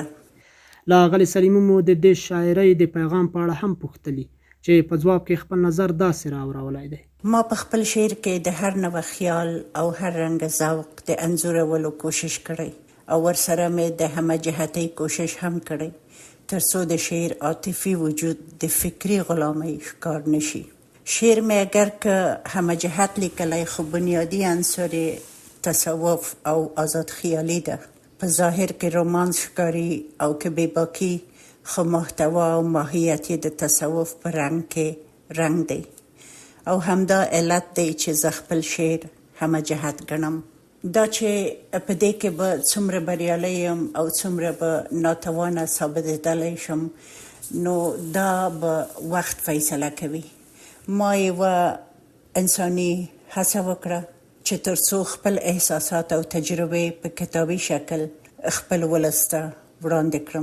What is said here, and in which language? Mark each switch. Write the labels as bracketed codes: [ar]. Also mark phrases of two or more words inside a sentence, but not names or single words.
[ps] له اغلې سلیمي مو د دې شاعرۍ د پیغام په اړه هم پوښتلي چې په ځواب کې خپل نظر داسې راوړولی دی: ما په خپل شعر کې د هر نوع خیال او هر رنګ ذوق د انځورولو کوشش کړی او ورسره مې د همه جهتۍ کوشش هم کړی تر څو د شعر عاطفي وجود د فکري غلامۍ ښکار نشي. شعر مې اگر که همه جهت لیکلی، خو بنیادی عنصر تصوف او آزاد خیالي ده. په ظاهر کې رومانس ښکاري او که بېباکي، خو محتوا او ماهیت یې د تصوف په رنګ کې رنګ دی او همدا علت دی چې زه خپل شعر همه جهت ګڼم. دا چې په دې کې به څومره بریالی یم او څومره به ناتوانه ثابتېدلی شم، نو دا به وخت فیصله کوي. ما یوه انساني هڅه وکړه چې تر څو خپل احساسات او تجربې په کتابي شکل خپل ولس ته وړاندې کړم.